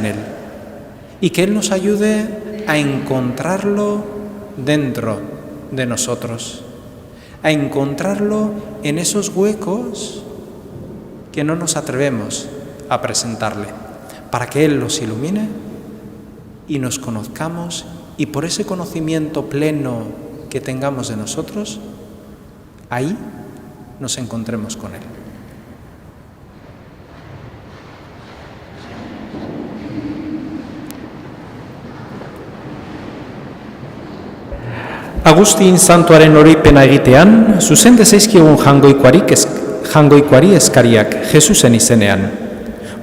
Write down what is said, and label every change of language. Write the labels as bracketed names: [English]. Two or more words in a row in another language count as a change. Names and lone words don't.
[Spanish] Él y que Él nos ayude a encontrarlo dentro de nosotros, a encontrarlo en esos huecos que no nos atrevemos a presentarle, para que Él los ilumine y nos conozcamos, y por ese conocimiento pleno que tengamos de nosotros, ahí nos encontremos con Él. [Basque] Agustin santuaren oroipena egitean, zuzen dezaizkigun jangoikoari eskariak Jesusen izenean.